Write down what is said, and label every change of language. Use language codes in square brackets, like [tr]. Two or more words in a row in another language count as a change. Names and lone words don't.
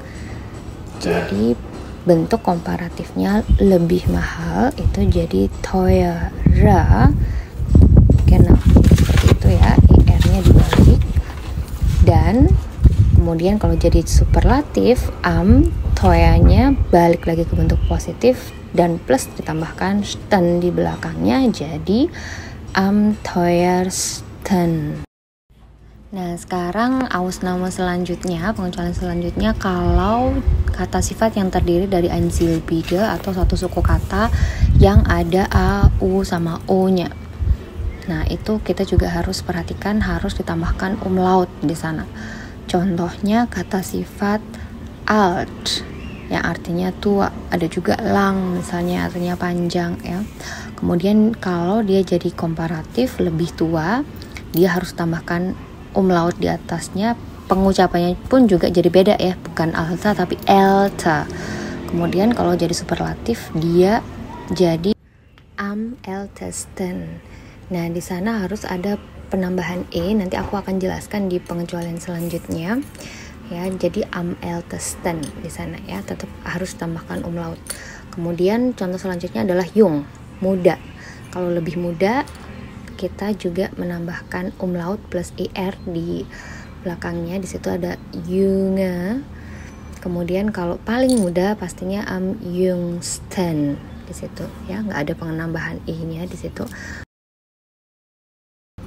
[id] Jadi bentuk komparatifnya lebih mahal itu jadi teurer. Seperti itu ya, er-nya dibalik. Dan kemudian kalau jadi superlatif, am teuernya balik lagi ke bentuk positif dan plus ditambahkan sten di belakangnya, jadi [de] am teuersten. [id] Nah, sekarang Ausnahme selanjutnya, pengecualian selanjutnya kalau kata sifat yang terdiri dari Einsilbige atau satu suku kata yang ada a, u sama o-nya. Nah, itu kita juga harus perhatikan, harus ditambahkan umlaut di sana. Contohnya kata sifat alt yang artinya tua, ada juga lang misalnya artinya panjang ya. Kemudian kalau dia jadi komparatif lebih tua, dia harus tambahkan umlaut di atasnya. Pengucapannya pun juga jadi beda ya, bukan alta tapi elta. Kemudian kalau jadi superlatif dia jadi [de] am ältesten. [id] Nah, di sana harus ada penambahan e, nanti aku akan jelaskan di pengecualian selanjutnya ya. Jadi [de] am ältesten [id] di sana ya, tetap harus tambahkan umlaut. Kemudian contoh selanjutnya adalah jung, muda. Kalau lebih muda kita juga menambahkan umlaut plus er di belakangnya. Di situ ada junge. Kemudian kalau paling muda pastinya [de] am jungsten [id] di situ ya, nggak ada penambahan i-nya di situ.